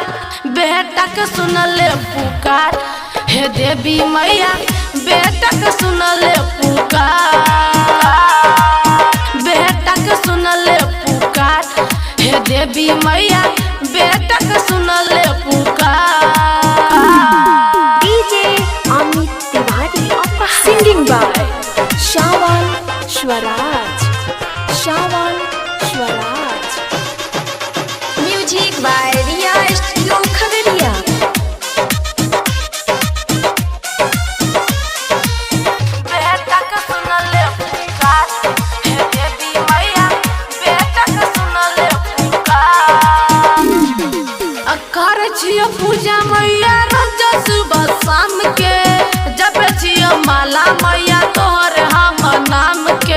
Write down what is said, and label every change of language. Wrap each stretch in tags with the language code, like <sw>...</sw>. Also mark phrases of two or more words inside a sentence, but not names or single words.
<mai>बेटा के सुनले पुकार हे देवी मैया बेटा के सुनले पुकार। बेटा के सुनले पुकार हे देवी मैया बेटा के सुनले पुकार।</mai> <en>DJ Amit Tiwari. Singing by Shravan Swaraj. Shravan Swaraj. Music by Riya Studio Khagariya.</en> <mai>बेटा के सुनले पुकार हे देवी मैया बेटा के सुनले पुकार। अकर छियो पूजा मैया रोज सुबह शाम के जब छियो माला मैया तोहर हम नाम के।</mai>